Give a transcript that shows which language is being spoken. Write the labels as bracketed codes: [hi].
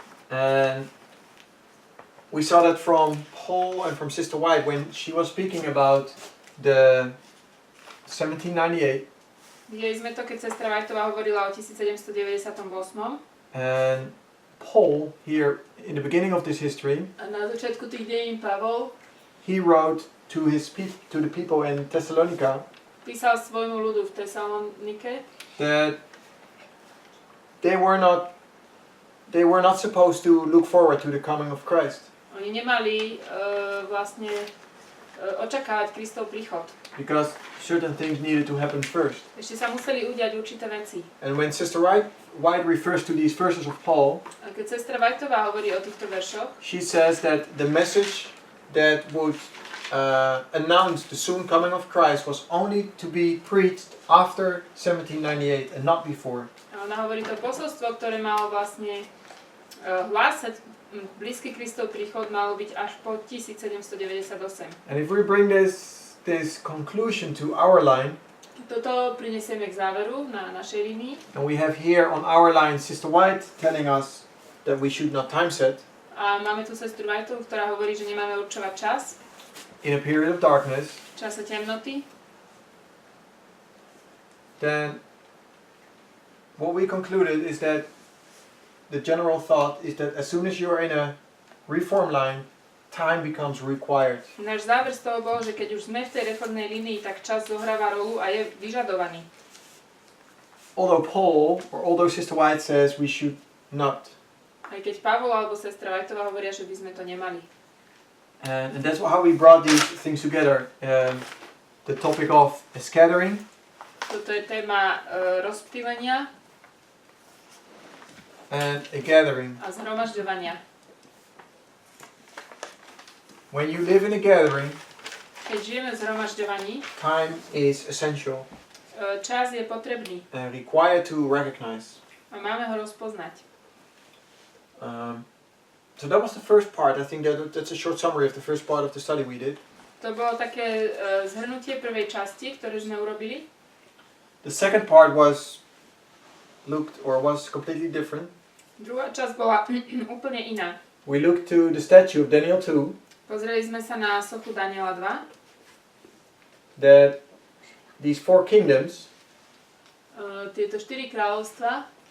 [en] And we saw that from Paul and from Sister White when she was speaking about the 1798. [sk] Videli sme to, keď sestra Whiteová hovorila o 1798. [en] And Paul, here in the beginning of this history, [sk] A na začiatku tých dejín Pavol [en] he wrote to the people in Thessalonica [sk] písal svojmu ľudu v Tesalonike, [en] that they were not supposed to look forward to the coming of Christ. [sk] oni nemali vlastne očakávať Kristov príchod. [en] Because certain things needed to happen first. [sk] Ešte sa museli udiať určité veci. [en] And when Sister White refers to these verses of Paul, [sk] A keď sestra Whiteová hovorí o týchto veršoch, [en] she says that the message that would announce the soon coming of Christ was only to be preached after 1798 and not before. [sk] a ona hovorí to posolstvo, ktoré malo vlastne hlásať blízky Kristov príchod, malo byť až po 1798. [en] And if we bring this conclusion to our line, [sk] Toto prinesieme k záveru na našej línii. [en] and we have here on our line Sister White telling us that we should not time set [sk] A máme tu sestru Whiteovú, ktorá hovorí, že nemáme určovať čas [en] in a period of darkness, [sk] v čase temnoty. [en] then what we concluded is that the general thought is that as soon as you are in a reform line, time becomes required. [sk] Náš záver z toho bol, že keď už sme v tej reformnej línii, tak čas zohráva rolu a je vyžadovaný. [en] Although Sister White says we should not. [sk] Aj keď Pavol alebo sestra Whiteová hovoria, že by sme to nemali. [en] And that's how we brought these things together. The topic of a scattering. [sk] Toto je téma rozptýlenia [en] And a gathering. [sk] a zhromažďovania. [en] When you live in a gathering, [sk] Keď žijeme v zhromažďovaní, [en] time is essential [sk] čas je potrebný [en] and required to recognize. [sk] a máme ho rozpoznať. [en] So that was the first part. I think that's a short summary of the first part of the study we did. [sk] To bolo také zhrnutie prvej časti, ktorú sme urobili. [en] The second part was completely different. [sk] Druhá časť bola úplne iná. [en] We looked to the statue of Daniel 2. [sk] Pozreli sme sa na sochu Daniela 2. [en] That these four kingdoms [sk] Tieto 4 kráľovstvá.